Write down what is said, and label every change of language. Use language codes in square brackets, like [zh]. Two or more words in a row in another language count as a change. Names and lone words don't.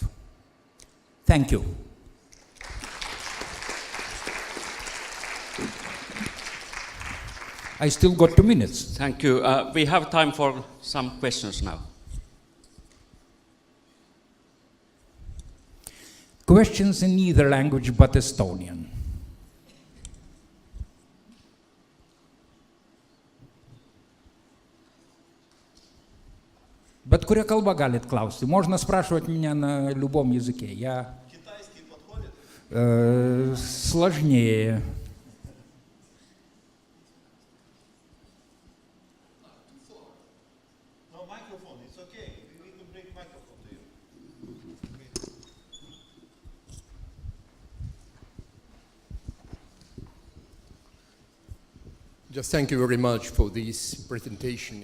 [en] Thank you. I still got 2 minutes. Thank you. We have time for some questions now. Questions in either language but Estonian. [lt] Bet kuria kalba galit klausti. [ru] Можно спрашивать меня на любом языке. Китайский подходит? Сложнее. [en] No microphone, it's okay. We can bring microphone to you. Just thank you very much for this presentation.